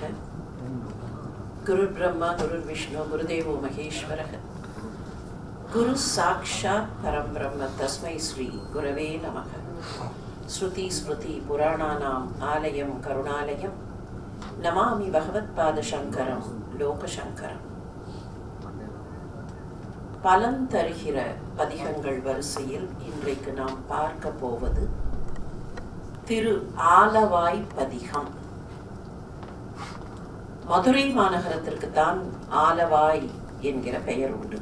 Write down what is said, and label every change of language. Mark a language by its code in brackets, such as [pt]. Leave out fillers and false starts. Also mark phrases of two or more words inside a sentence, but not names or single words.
[sa] गुरुर् ब्रह्मा गुरुर् विष्णु गुरुदेवो महेश्वरः। गुरु साक्षात् परं ब्रह्म तस्मै श्री गुरवे नमः। श्रुति स्मृति पुराणानाम् आलयं करुणालयं नमामि भगवत्पादशङ्करं लोकशङ्करं. [ta] பலன் தருகிற பதிகங்கள் வரிசையில் இன்றைக்கு நாம் பார்க்க போவது திரு ஆலவாய் பதிகம். மதுரை மாநகரத்திற்கு தான் ஆலவாய் என்கிற பெயர் உண்டு.